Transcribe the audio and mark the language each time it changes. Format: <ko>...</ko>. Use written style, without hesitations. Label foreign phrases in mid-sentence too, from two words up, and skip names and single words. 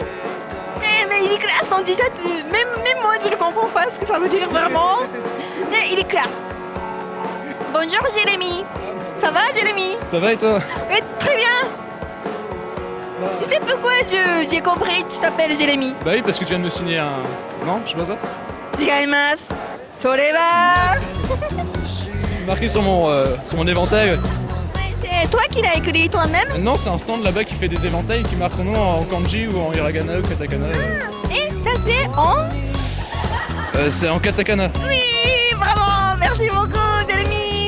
<fr>Mais il est classe ton t-shirt, même moi je ne comprends pas ce que ça veut dire vraiment. Mais il est classe. Bonjour Jérémy. Ça va Jérémy? Ça va et toi? Oui, très bien. Tu sais pourquoi j'ai compris que tu t'appelles Jérémy? Bah oui, parce que tu viens de me signer un... Non, je sais pas ça?</fr> <ja>違います。それは...</ja> <fr>Marqué sur mon éventail. C'est toi qui l'as écrit toi-même? Non, c'est un stand là-bas qui fait des éventails qui marque ton nom en kanji ou en hiragana ou katakana. Et ça c'est en... C'est en katakana. Oui, bravo, merci beaucoup Jérémy.</fr>